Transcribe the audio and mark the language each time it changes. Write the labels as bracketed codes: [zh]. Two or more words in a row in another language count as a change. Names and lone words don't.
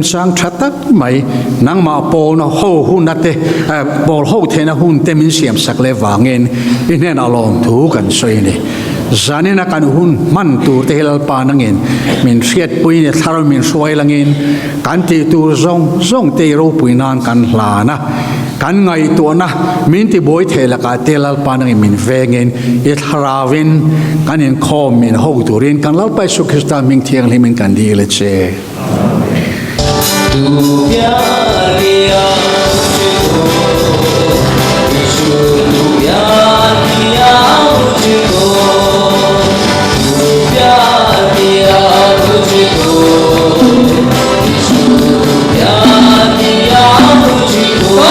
[lus] sang thatak mai nang ma pol no ho hun nate bol ho thena hun te min siam sak le wangin inen alom thu kan soini zanina kan hun man tu te hel pa nangin min riat pui ne thar min suai langin kan ti tu zong te ro pui nan kan hlana kan ngai tu na min ti boy thela ka telal pa nangin min vengin i tharawin kan in khom min ho turin kan lal pai su Krista ming thiang limin kan di le che [hi] Tu प्यार दिया मुझको यीशु तू प्यार दिया मुझको तू प्यार दिया मुझको यीशु तू प्यार दिया मुझको